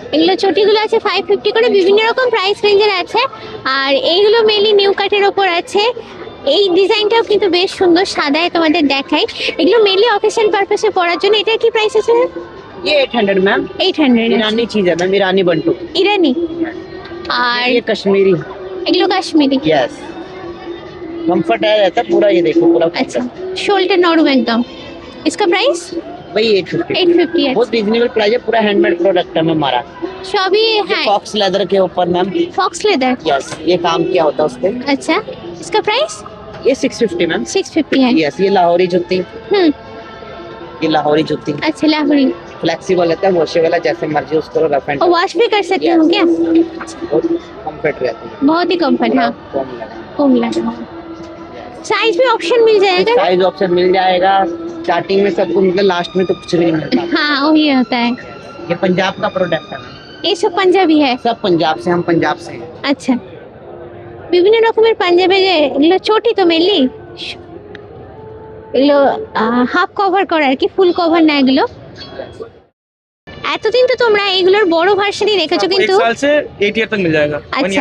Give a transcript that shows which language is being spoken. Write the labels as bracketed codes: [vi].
[bn] এগুলো চটিগুলো আছে 550 করে, বিভিন্ন রকম প্রাইস রেঞ্জের আছে। আর এইগুলো মেনলি নিউ কাটের ওপর আছে। এই ডিজাইনটাও কিন্তু বেশ সুন্দর, সাদায় তোমাদের দেখাই। এগুলো মেনলি অকেশন পারপাসে পরার জন্য। এটা কি প্রাইস আছে? [hi] ये 800 मैम। 800 ईरानी चीज है मैम, ईरानी बंटू। [bn] ইরানি। আর [hi] ये कश्मीरी। [bn] এগুলো কাশ্মীরি। [hi] यस कंफर्ट है रहता पूरा, ये देखो पूरा अच्छा शोल्डर नरम एकदम। इसका प्राइस भाई 850। 850 है। बहुत रीजनेबल प्राइस है, पूरा हैंडमेड प्रोडक्ट है मैम हमारा। सभी है फॉक्स लेदर के ऊपर मैम। Fox leather. यस ये काम क्या होता है उसपे। अच्छा इसका प्राइस ये 650 मैम। 650 है। यस ये लाहौरी जुत्ती, ये लाहौरी जुत्ती अच्छा लाहौरी। फ्लेक्सिबल रहता है, वॉशेबल है, जैसे मर्जी उसको रफ एंड और वॉश भी कर सकते हो क्या? बहुत कंफर्ट रहती है, बहुत ही कंफर्ट। हाँ कम लगा। कम लगा। साइज भी ऑप्शन मिल जाएगा ना? साइज ऑप्शन मिल जाएगा स्टार्टिंग में, सब कुछ मतलब लास्ट में तो कुछ भी नहीं मिलता। हाँ वही होता है। ये पंजाब का प्रोडक्ट है, ये सब पंजाबी है। सब पंजाब से, हम पंजाब से हैं। [bn] আচ্ছা বিভিন্ন রকমের পাঞ্জাবে যে এগুলো চটি তো মেনলি এগুলো হাফ কভার করা আর কি, ফুল কভার না এগুলো। এতদিন তো তোমরা এগুলোর বড় ভার্সনই রেখেছো, কিন্তু [hi] 1 साल से 8 ईयर तक मिल जाएगा। 1 अच्छा।